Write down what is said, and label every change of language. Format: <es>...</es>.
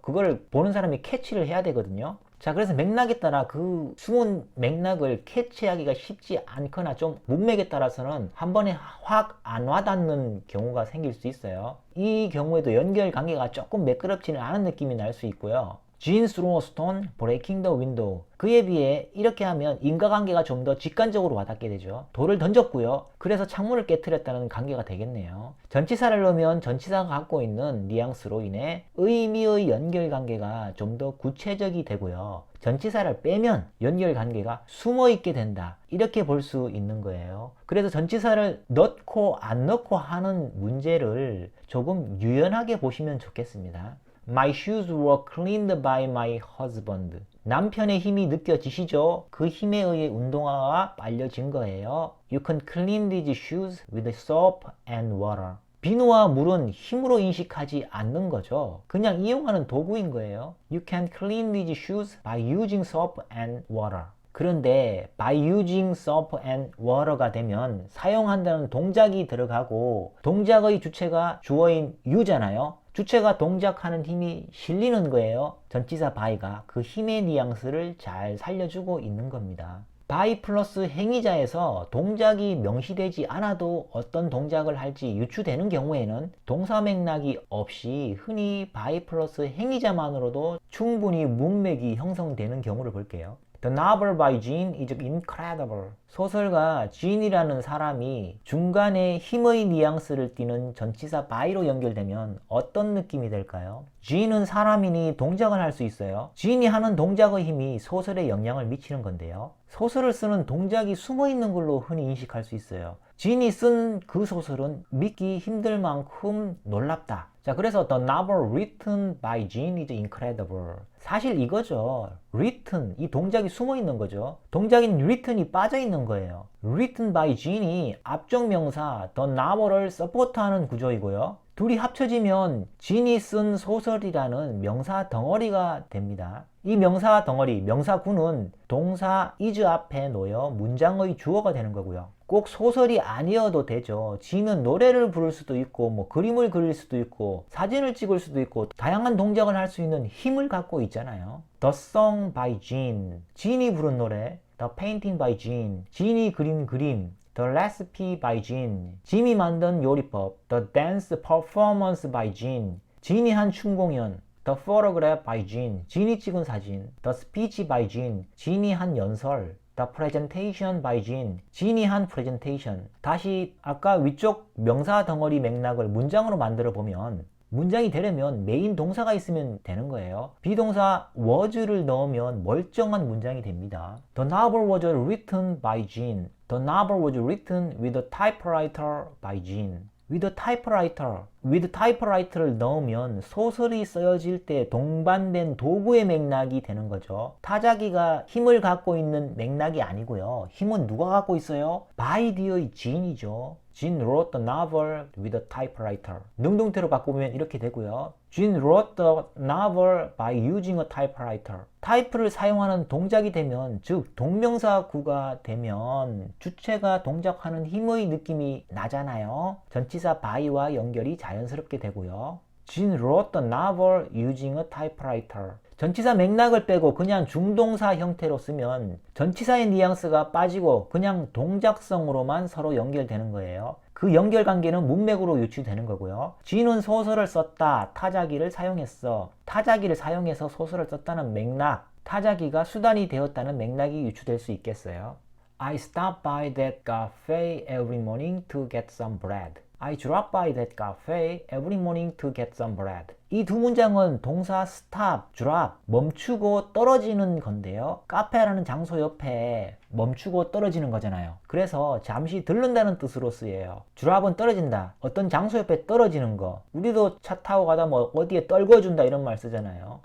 <ko>그걸 보는 사람이 캐치를 해야 되거든요. 자, 그래서 맥락에 따라 그 숨은 맥락을 캐치하기가 쉽지 않거나 좀 문맥에 따라서는 한 번에 확 안 와닿는 경우가 생길 수 있어요. 이 경우에도 연결 관계가 조금 매끄럽지는 않은 느낌이 날 수 있고요.</ko> <en>Jean threw a stone, breaking the window.</en> <ko>그에 비해 이렇게 하면 인과관계가 좀 더 직관적으로 와닿게 되죠. 돌을 던졌고요. 그래서 창문을 깨뜨렸다는 관계가 되겠네요. 전치사를 넣으면 전치사가 갖고 있는 뉘앙스로 인해 의미의 연결관계가 좀 더 구체적이 되고요. 전치사를 빼면 연결관계가 숨어있게 된다. 이렇게 볼 수 있는 거예요. 그래서 전치사를 넣고 안 넣고 하는 문제를 조금 유연하게 보시면 좋겠습니다.</ko> <en>My shoes were cleaned by my husband.</en> <ko>남편의 힘이 느껴지시죠? 그 힘에 의해 운동화가 빨려진 거예요.</ko> <en>You can clean these shoes with soap and water.</en> <ko>비누와 물은 힘으로 인식하지 않는 거죠. 그냥 이용하는 도구인 거예요.</ko> <en>You can clean these shoes by using soap and water.</en> <ko>그런데 by using soap and water 가 되면 사용한다는 동작이 들어가고 동작의 주체가 주어인 you잖아요. 주체가 동작하는 힘이 실리는 거예요. 전치사 by가 그 힘의 뉘앙스를 잘 살려주고 있는 겁니다. by 플러스 행위자에서 동작이 명시되지 않아도 어떤 동작을 할지 유추되는 경우에는 동사 맥락이 없이 흔히 by 플러스 행위자만으로도 충분히 문맥이 형성되는 경우를 볼게요.</ko> <en>The novel by Jean is incredible.</en> <ko>소설가 Jean이라는 사람이 중간에 힘의 뉘앙스를 띠는 전치사 by로 연결되면 어떤 느낌이 될까요? Jean은 사람이니 동작을 할 수 있어요. Jean이 하는 동작의 힘이 소설에 영향을 미치는 건데요. 소설을 쓰는 동작이 숨어 있는 걸로 흔히 인식할 수 있어요. Jean이 쓴 그 소설은 믿기 힘들 만큼 놀랍다.</ko> <en>자, 그래서 the novel written by Jean is incredible.</en> <ko>사실 이거죠. written, 이 동작이 숨어 있는 거죠. 동작인 written이 빠져 있는 거예요. written by Jean이 앞적 명사 the novel을 서포트하는 구조이고요. 둘이 합쳐지면 Jean이 쓴 소설이라는 명사 덩어리가 됩니다. 이 명사 덩어리, 명사구는 동사 is 앞에 놓여 문장의 주어가 되는 거고요. 꼭 소설이 아니어도 되죠. Jean은 노래를 부를 수도 있고 뭐 그림을 그릴 수도 있고 사진을 찍을 수도 있고 다양한 동작을 할 수 있는 힘을 갖고 있잖아요.</ko> <en>The Song by Jean, Jean이 부른 노래. The Painting by Jean, Jean이 그린 그림. The Recipe by Jean, Jean이 만든 요리법. The Dance Performance by Jean, Jean이 한 춤공연. The Photograph by Jean, Jean이 찍은 사진. The Speech by Jean, Jean이 한 연설. The Presentation by Jean, Jean이 한 Presentation.</en> <ko>다시 아까 위쪽 명사 덩어리 맥락을 문장으로 만들어 보면 문장이 되려면 메인 동사가 있으면 되는 거예요. 비동사 was를 넣으면 멀쩡한 문장이 됩니다.</ko> <en>The novel was written by Jean. The novel was written with a typewriter by Jean. with a typewriter.</en> <ko>with typewriter 를 넣으면 소설이 쓰여질 때 동반된 도구의 맥락이 되는 거죠. 타자기가 힘을 갖고 있는 맥락이 아니고요. 힘은 누가 갖고 있어요?</ko> <en>by the의 Jean이죠. Jean wrote the novel with a typewriter.</en> <ko>능동태로 바꾸면 이렇게 되고요.</ko> <en>Jean wrote the novel by using a typewriter.</en> <ko>타이프를 사용하는 동작이 되면, 즉 동명사구가 되면 주체가 동작하는 힘의 느낌이 나잖아요. 전치사 by와 연결이 자연스럽게 되고요. Jean wrote the novel using a typewriter. 전치사 맥락을 빼고 그냥 중동사 형태로 쓰면 전치사의 뉘앙스가 빠지고 그냥 동작성으로만 서로 연결되는 거예요. 그 연결관계는 문맥으로 유추되는 거고요. Jean은 소설을 썼다. 타자기를 사용했어. 타자기를 사용해서 소설을 썼다는 맥락. 타자기가 수단이 되었다는 맥락이 유추될 수 있겠어요.</ko> <en>I stop by that cafe every morning to get some bread. I drop by that cafe every morning to get some bread.</en> <ko>이 두 문장은 동사 stop, drop, 멈추고 떨어지는 건데요. 카페라는 장소 옆에 멈추고 떨어지는 거잖아요. 그래서 잠시 들른다는 뜻으로 쓰여요. drop은 떨어진다. 어떤 장소 옆에 떨어지는 거. 우리도 차 타고 가다 뭐 어디에 떨궈준다 이런 말 쓰잖아요.</ko>